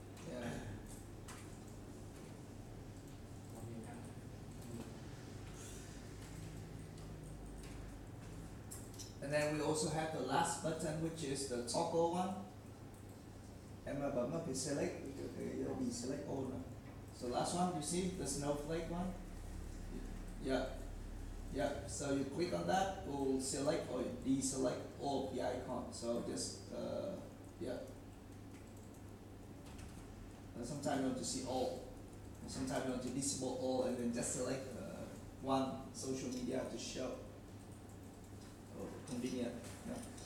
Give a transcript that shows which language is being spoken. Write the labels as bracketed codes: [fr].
[en] Yeah. And then we also have the last button, which is the toggle one. [vi] Em bấm vào cái select, cái bị select all này. [en] So last one, you see the snowflake one? Yeah. Yeah, so you click on that, it will select or deselect all of the icon. So just, yeah. And sometimes you want to see all. And sometimes you want to disable all and then just select one social media to show. Oh, convenient. Yeah.